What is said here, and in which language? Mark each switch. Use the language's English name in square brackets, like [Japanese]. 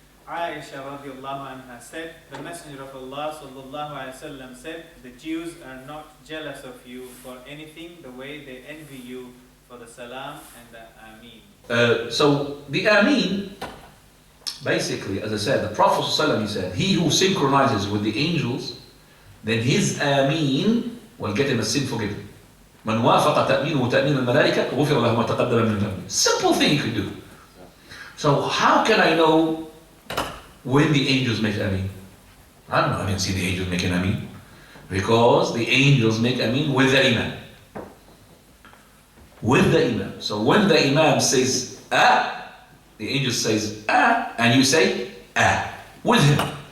[English] Aisha radiallahu anha said, the Messenger of Allah sallallahu alayhi wasallam said, the Jews are not jealous of you for anything the way they envy you for the salam and the ameen. So the ameen, basically, as I said, the Prophet ﷺ, he said, he who synchronizes with the angels, then his ameen will get him a sin forgiven. [Arabic] من وافق تأمينه تأمين الملائكة غفر له ما تقدم من ذنبه. [English] Simple thing you could do. So how can I know when the angels make ameen? I don't know, I didn't see the angels make an ameen. Because the angels make ameen with the imam. With the imam. So when the imam says ah, the angel says ah, and you say ah, with him.